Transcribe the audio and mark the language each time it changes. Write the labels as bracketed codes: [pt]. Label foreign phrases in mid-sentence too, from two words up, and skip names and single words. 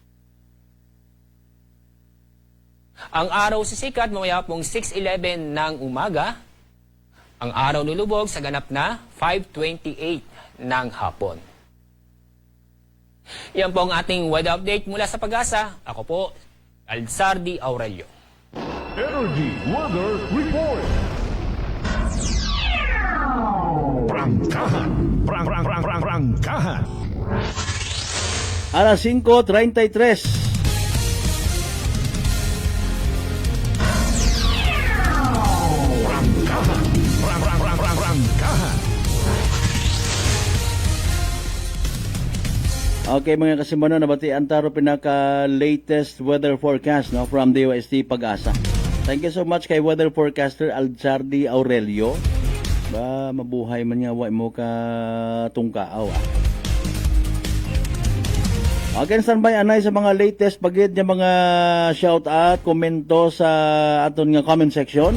[tl] Ang araw sisikat mamaya pong 6:11 ng umaga. Ang araw lulubog sa ganap na 5:28 ng hapon. Yan po ang ating weather update mula sa Pag-asa. Ako po, Alzardi Aurelio. Energy Weather Report. Prangkahan. Prangkahan. Alas 5:33. [war] Okay mga kasimano, nabatian taro pinaka-latest [en] weather forecast from the UST Pag-asa. Thank you so much kay weather forecaster Alzardi Aurelio. [war] Mabuhay man nga, wa mo ka tungkaaw. Okay, standby anay sa mga latest pagid nga mga shout out, komento sa aton nga comment section.